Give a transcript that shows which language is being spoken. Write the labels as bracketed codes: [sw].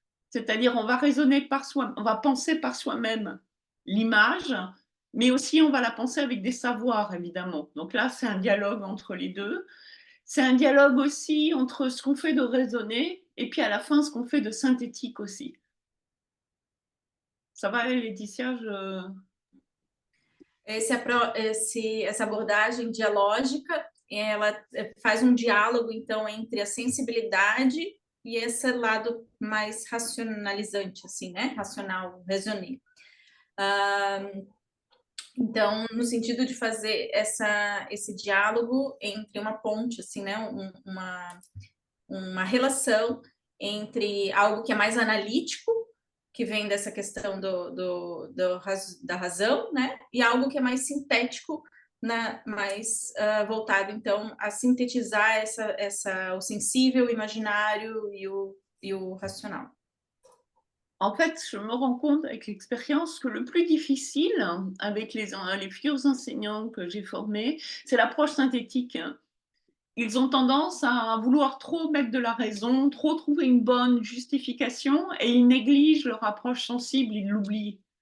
[fr] C'est-à-dire, on va raisonner par soi, on va penser par soi-même l'image, mais aussi on va la penser avec des savoirs, évidemment. Donc là, c'est un dialogue entre les deux. C'est un dialogue aussi entre ce qu'on fait de raisonner et puis à la fin, ce qu'on fait de synthétique aussi. Ça va, Laetitia? [pt] Essa abordagem dialógica, ela faz um diálogo, então, entre a sensibilidade e esse lado mais racionalizante, assim, né? Racional, raisonné. Então, no sentido de fazer esse diálogo entre uma ponte, assim, né? Uma relação entre algo que é mais analítico, que vem dessa questão da razão, né? E algo que é mais sintético, mais voltado, então, a sintetizar o sensível, o imaginário e o racional. [fr] En fait, je me rends compte avec l'expérience que le plus difficile avec les futurs enseignants que j'ai formés, c'est l'approche synthétique. Ils ont tendance à vouloir trop mettre de la raison, trop trouver une bonne justification et ils négligent leur approche sensible, ils l'oublient.